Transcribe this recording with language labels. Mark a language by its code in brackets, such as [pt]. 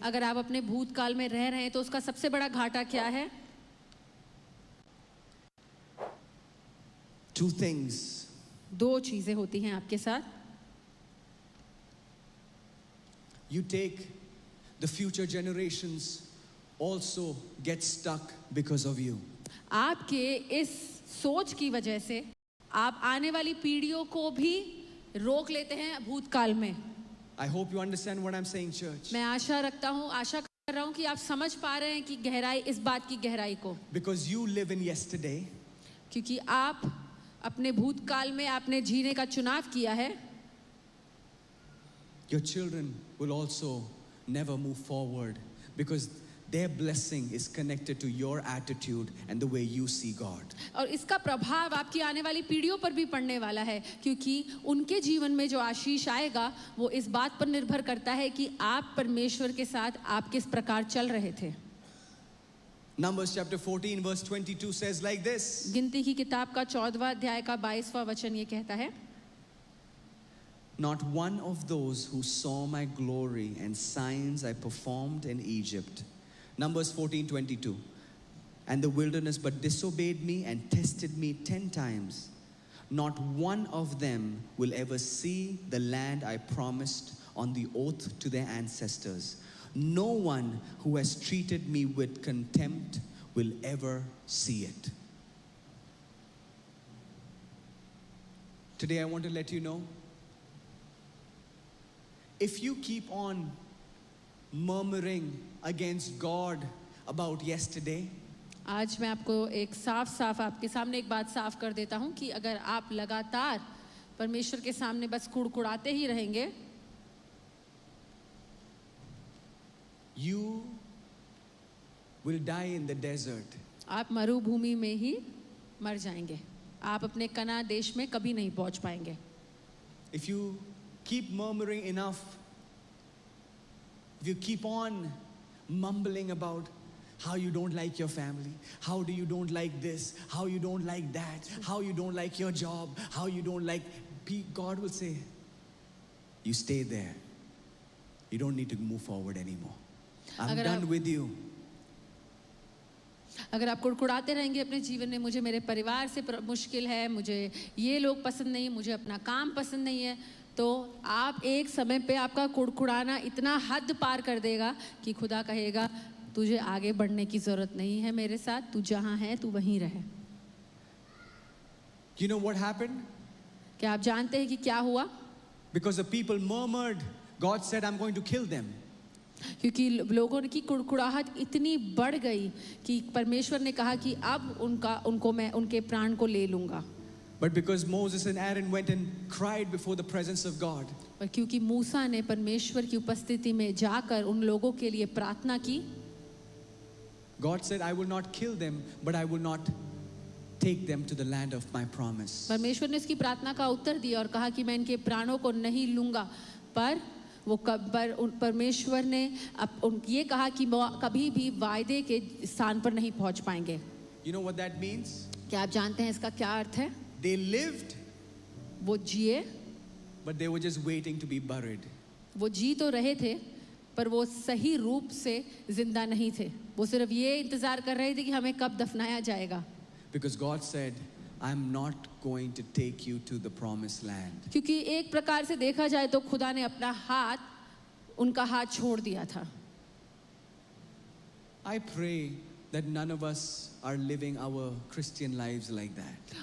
[hi] अगर आप अपने भूतकाल में रह रहे हैं तो उसका सबसे बड़ा घाटा क्या है? [en] Two things. [hi] दो चीजें होती हैं आपके साथ. [en] You take the future generations also get stuck because of you. [hi] आपके इस सोच की वजह से आप आने वाली पीढ़ियों को भी रोक लेते हैं भूतकाल में. [en] I hope you understand what I'm saying, church. [hi] मैं आशा कर रहा हूँ कि आप समझ पा रहे हैं कि गहराई, इस बात की गहराई को. [en] Because you live in yesterday. [hi] क्योंकि आप अपने भूतकाल में आपने जीने का चुनाव किया है. [en] Your children will also never move forward because their blessing is connected to your attitude and the way you see God. [hi] और इसका प्रभाव आपकी आने वाली पीढ़ियों पर भी पड़ने वाला है, क्योंकि उनके जीवन में जो आशीष आएगा वो इस बात पर निर्भर करता है कि आप परमेश्वर के साथ आप किस प्रकार चल रहे थे. [en] Numbers chapter 14 verse 22 says like this. [hi] गिनती की किताब का 14वां अध्याय का 22वां वचन ये कहता है, [en] Not one of those who saw my glory and signs I performed in Egypt. Numbers 14:22. And the wilderness but disobeyed me and tested me 10 times. Not one of them will ever see the land I promised on the oath to their ancestors. No one who has treated me with contempt will ever see it. Today I want to let you know, if you keep on murmuring against God about yesterday, [hi] आज मैं आपको एक साफ आपके सामने एक बात साफ कर देता हूं कि अगर आप लगातार परमेश्वर के सामने बस कुड़कुड़ाते ही रहेंगे, [en] you will die in the desert. [hi] आप मरुभूमि में ही मर जाएंगे. आप अपने कनान देश में कभी नहीं पहुंच पाएंगे. [en] If you keep murmuring enough, if you keep on mumbling about how you don't like your family, how do you don't like this, how you don't like that, how you don't like your job, how you don't like, God will say, you stay there. You don't need to move forward anymore. I'm done with you. [hi] अगर आप कुड़कुड़ाते रहेंगे अपने जीवन में, मुझे मेरे परिवार से मुश्किल है, मुझे ये लोग पसंद नहीं, मुझे अपना काम पसंद नहीं है, तो आप एक समय पे आपका कुड़कुड़ाना इतना हद पार कर देगा कि खुदा कहेगा तुझे आगे बढ़ने की जरूरत नहीं है मेरे साथ, तू जहां है तू वहीं रहे. [en] You know what happened? [hi] क्या आप जानते हैं कि क्या हुआ? [en] Because the people murmured, God said, I'm going to kill them. [hi] क्योंकि लोगों की कुड़कुड़ाहट इतनी बढ़ गई कि परमेश्वर ने कहा कि अब उनको मैं उनके प्राण को ले लूंगा. [en] But because Moses and Aaron went and cried before the presence of God, [hi] और क्योंकि मूसा ने परमेश्वर की उपस्थिति में जाकर उन लोगों के लिए प्रार्थना की, [en] God said, I will not kill them, but I will not take them to the land of my promise. [hi] परमेश्वर ने इसकी प्रार्थना का उत्तर दिया और कहा कि मैं इनके प्राणों को नहीं लूंगा, पर परमेश्वर ने ये कहा कि वो कभी भी वायदे के स्थान पर नहीं पहुंच पाएंगे। [en] You know what that means? [hi] क्या आप जानते हैं इसका क्या अर्थ है? [en] They lived, [hi] वो जिए, [en] but they were just waiting to be buried. [hi] वो जी तो रहे थे पर वो सही रूप से जिंदा नहीं थे। वो सिर्फ ये इंतजार कर रहे थे कि हमें कब दफनाया जाएगा। [en] Because God said, I'm not going to take you to the promised land. [hi] क्योंकि एक प्रकार से देखा जाए तो खुदा ने अपना हाथ, उनका हाथ छोड़ दिया था। [en] I pray that none of us are living our Christian lives like that.